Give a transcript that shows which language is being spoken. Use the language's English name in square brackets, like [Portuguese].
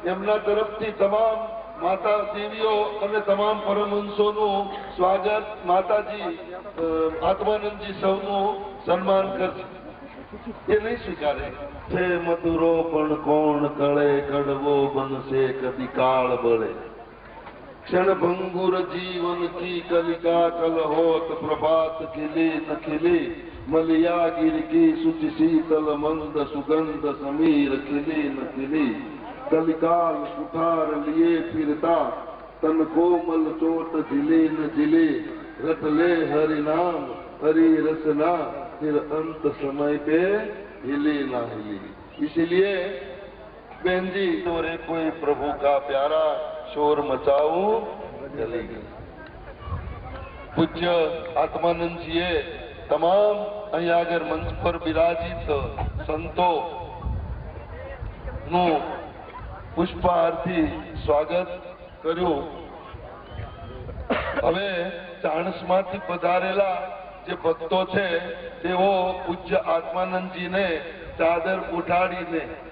[Gujarati] એમના તરફથી તમામ માતા દેવીઓ અને તમામ પરમહંસોનું સ્વાગત, માતાજી આત્માનંદજી સૌનું સન્માન કરશે. એ નહીં સ્વીકારે. છે મધુરો પણ કોણ કળે, કડવો બનશે કદી કાળ બળે. [Hindi] क्षण भंगुर जीवन की कलिका कल होत, प्रभात खिले न खिले मलिया गिर की सुचि शीतल मंद सुगंध समीर खिले न खिले. कलिकाल कुठार लिए फिरता तन कोमल चोट झिले न झिले. रट ले हरि नाम हरि रसना फिर अंत समय पे हिले ना हिले. इसलिए बहन जी, तोरे कोई प्रभु का प्यारा शोर मचाऊं चली गई. [Gujarati] પૂજ્ય આત્માનંદજીએ તમામ અહીં આગળ મંચ પર બિરાજિત સંતો નું પુષ્પહારથી સ્વાગત કર્યું. હવે ચાણસમાંથી પધારેલા જે ભક્તો છે તેઓ પૂજ્ય આત્માનંદજીને ચાદર ઉઠાડીને